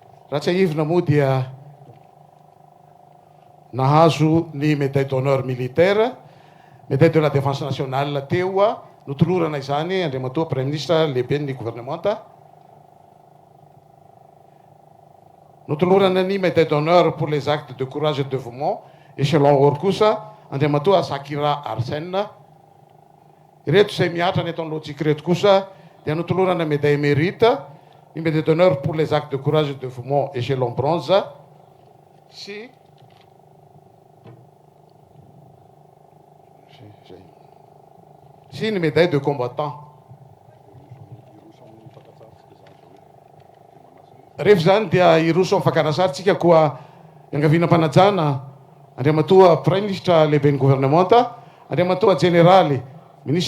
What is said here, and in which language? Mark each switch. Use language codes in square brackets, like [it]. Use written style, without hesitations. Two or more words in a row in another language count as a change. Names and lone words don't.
[mg] raha tsy aivina moa dia nahazo ny [fr] médaille d'honneur militaire, médaille de la défense nationale [mg] teo a notolorana izany andriamatoa [fr] premier ministre [mg] lehibe ny gouvernementa. Notolorana ny [fr] médaille d'honneur pour les actes de courage et de dévouement échelon or [mg] kosa andriamatoa [fr] Zakira Arsène. [mg] Ireto izay miatra ny eto amin'ny lotsika reto kosa dia notolorana [fr] médaille mérite, ny médaille d'honneur pour les actes de courage et de dévouement échelon bronze [mg] sy ny [fr] médaille de combattant. [mg] Rehefa zany dia iroso amin'ny fakanasarytsika koa iangavianam-panajana andriamatoa [fr] premier ministre [mg] lehiben'ny gouvernementa, andriamatoa generaly ministre